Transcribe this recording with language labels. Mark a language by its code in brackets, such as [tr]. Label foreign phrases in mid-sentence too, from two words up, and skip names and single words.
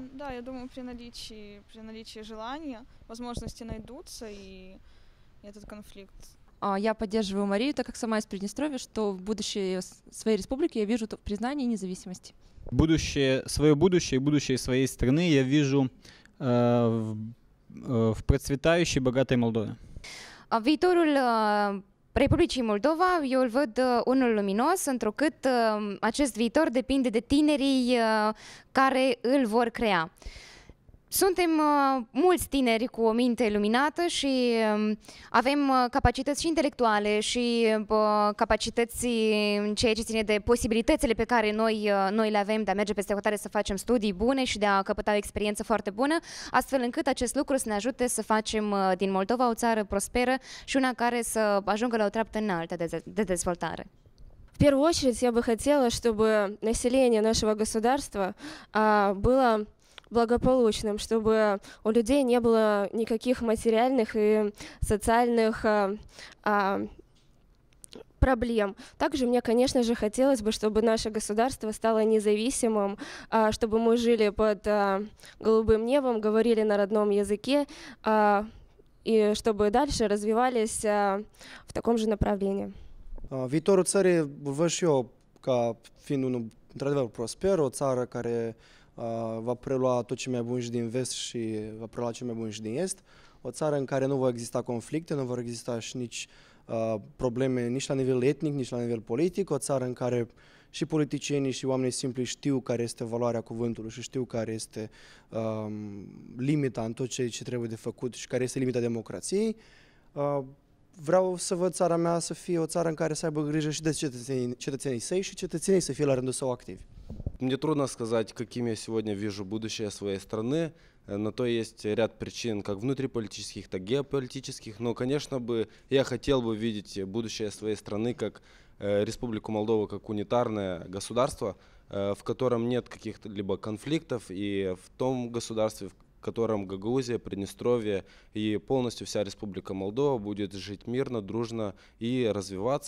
[ru] Да, я думаю, при наличии желания возможности найдутся, и этот конфликт. Я поддерживаю Марию, так как сама из Приднестровья, что в будущее своей республики я вижу в признании независимости. Свое будущее и будущее своей страны я вижу в процветающей, богатой Молдове. [ro] Viitorul Republicii Moldova, eu îl văd unul luminos, întrucât acest viitor depinde de tinerii care îl vor crea. Suntem mulți tineri cu o minte luminată și avem capacități și intelectuale și capacități în ceea ce ține de posibilitățile pe care noi le avem de a merge peste hotare să facem studii bune și de a căpăta o experiență foarte bună, astfel încât acest lucru să ne ajute să facem din Moldova o țară prosperă și una care să ajungă la o treaptă înaltă de dezvoltare. [ru] В первую очередь я бы хотела, чтобы население нашего государства было благополучным, чтобы у людей не было никаких материальных и социальных проблем. Также мне, конечно же, хотелось бы, чтобы наше государство стало независимым, чтобы мы жили под голубым небом, говорили на родном языке, и чтобы дальше развивались в таком же направлении. [ro] Viitorul țării îl văd și eu ca fiind unul într-adevăr prosper, o țară care va prelua tot ce mai bun și din vest și va prelua ce mai bun și din est. O țară în care nu vor exista conflicte, nu vor exista și nici probleme nici la nivel etnic, nici la nivel politic. O țară în care și politicienii și oamenii simpli știu care este valoarea cuvântului și știu care este limita în tot ce trebuie de făcut și care este limita democrației. Vreau să văd țara mea să fie o țară în care să aibă grijă și de cetățenii săi și cetățenii să fie la rândul său activi. [ru] Мне трудно сказать, каким я сегодня вижу будущее своей страны. На то есть ряд причин, как внутриполитических, так и геополитических. Но, конечно, я хотел бы видеть будущее своей страны как Республику Молдова, как унитарное государство, в котором нет каких-либо конфликтов, и в том государстве, в котором Гагаузия, Приднестровье и полностью вся Республика Молдова будет жить мирно, дружно и развиваться.